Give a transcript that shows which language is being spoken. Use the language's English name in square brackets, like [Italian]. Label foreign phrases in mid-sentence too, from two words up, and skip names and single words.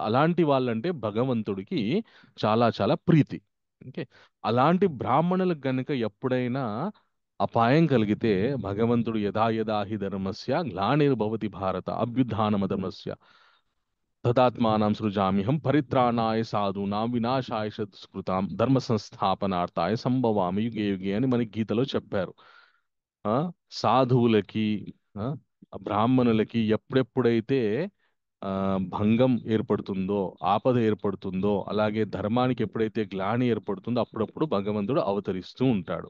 [Telugu] అలాంటి వాళ్ళంటే భగవంతుడికి చాలా చాలా ప్రీతి. ఓకే, అలాంటి బ్రాహ్మణులకు గనుక ఎప్పుడైనా అపాయం కలిగితే భగవంతుడు [Sanskrit] యథా యథా హి ధర్మస్య గ్లానిర్భవతి భారత అభ్యుత్థానమధర్మస్య తదాత్మానం సృజామ్యహం పరిత్రాణాయ సాధూనాం వినాశాయ దుష్కృతాం ధర్మ సంస్థాపనార్థాయ సంభవామి యుగే యుగే [Telugu] అని మనకి గీతలో చెప్పారు. ఆ సాధువులకి, ఆ బ్రాహ్మణులకి ఎప్పుడెప్పుడైతే ఆ భంగం ఏర్పడుతుందో, ఆపద ఏర్పడుతుందో, అలాగే ధర్మానికి ఎప్పుడైతే గ్లాని ఏర్పడుతుందో అప్పుడప్పుడు భగవంతుడు అవతరిస్తూ ఉంటాడు.